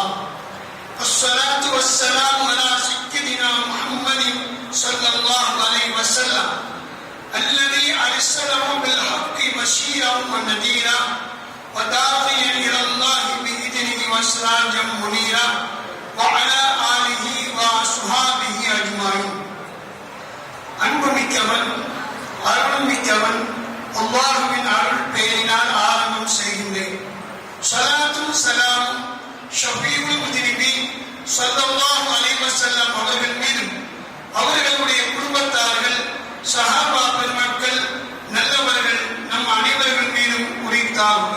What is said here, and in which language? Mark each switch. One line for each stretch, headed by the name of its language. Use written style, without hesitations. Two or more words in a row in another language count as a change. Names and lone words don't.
Arabic: الصلاة والسلام على سيدنا محمد صلى الله عليه وسلم الذي أرسله بالحق بشيرا ونذيرا وداعيا إلى الله بإذنه وسراجا منيرا وعلى آله وصحبه أجمعين.
Tamil: அன்புமிக்கவன் அருள்மிக்கவன் அல்லாஹ்வின் அருள் பெயரினால் ஆரம்பம் செய்கின்றேன். ஸலாத்தும் ஸலாமும்
Arabic: شفيع المجرمين صلى الله عليه وسلم
Tamil: அவர்கள் மீதும் அவர்களுடைய குடும்பத்தார்கள் சஹாபா பெருமக்கள் நல்லவர்கள் நம் அனைவர்கள் மீதும் உரித்தார்கள்.